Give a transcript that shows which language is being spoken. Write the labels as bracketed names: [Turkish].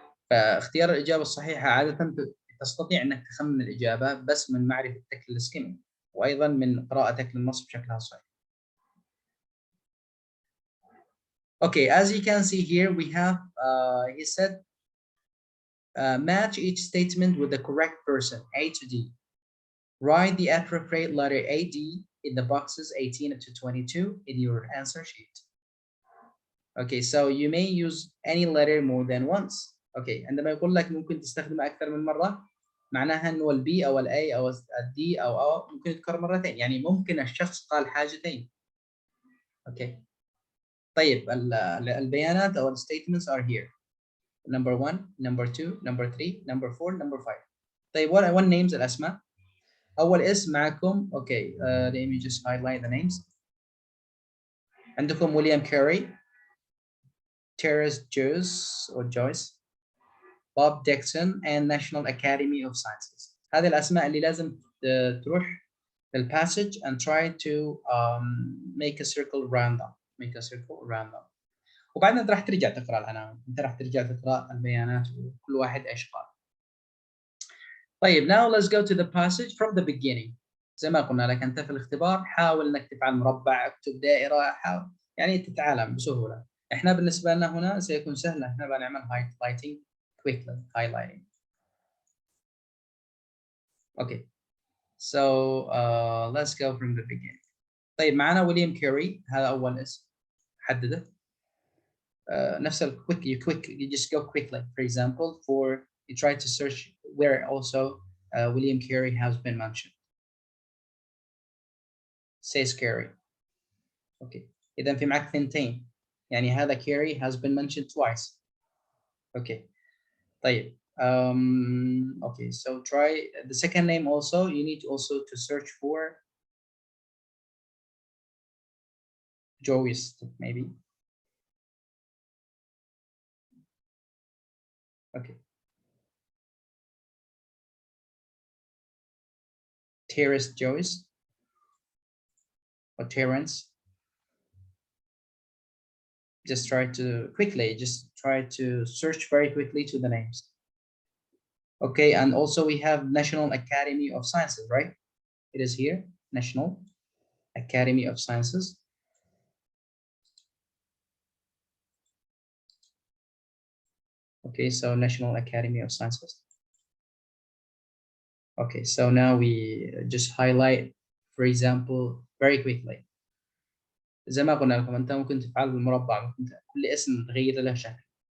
[Arabic] فاختيار الإجابة الصحيحة عادة تستطيع أنك تخمن الإجابة بس من معرفتك للسكيمينج وأيضا من قراءتك للنص بشكلها صحيح. [English] Okay, as you can see here, we have, he said, match each statement with the correct person, A to D. Write the appropriate letter AD in the boxes 18 to 22 in your answer sheet. Okay, so you may use any letter more than once. [Arabic] Okay, عندما يقول لك ممكن تستخدمه أكثر من مرة معناها إنه البي أو الأي أو الدي أو ممكن يتكرر مرتين، يعني ممكن الشخص قال حاجتين. [English] Okay. [Arabic] طيب البيانات أو [English] statements are here. Number 1, number 2, number 3, number 4, number 5. طيب what names [Arabic] الأسماء؟ أول اسم معكم [English] okay let me just highlight the names. [Arabic] عندكم ويليام كاري, Terrace Joyce or Joyce, Bob Dixon and National Academy of Sciences. هذه الأسماء اللي لازم تروح للpassage and [English] try to make a circle around them. Make a circle around them. [Arabic] وبعدين انت راح ترجع تقرا العناوين، انت راح ترجع تقرا البيانات وكل واحد ايش قال. [English] طيب now let's go to the passage from the beginning. [Arabic] زي ما قلنا لك انت في الاختبار حاول انك تفعل مربع، اكتب دائره، حاول يعني تتعلم بسهوله. احنا بالنسبه لنا هنا سيكون سهل، احنا بنعمل highlighting [English] quickly highlighting. Okay. So let's go from the beginning. [Arabic] طيب معنا ويليام كاري، هذا اول اسم حدده. [English] نفس quick you just go quickly. For example, you try to search where also William Carey has been mentioned. Says Carey. Okay. [Arabic] إذا في معك ثنتين يعني هذا [English] Carey has been mentioned twice. Okay. طيب okay, so try the second name also. You need also to search for Joyce maybe. Okay. Terrace Joyce or Terrence. Just try to search very quickly to the names. Okay, and also we have National Academy of Sciences, right? It is here, National Academy of Sciences. Okay, so National Academy of Sciences. Okay, so now we just highlight, for example, very quickly. [Arabic] زي ما قلنا لكم انت ممكن تفعل بالمربع، ممكن كل اسم تغير له شكل.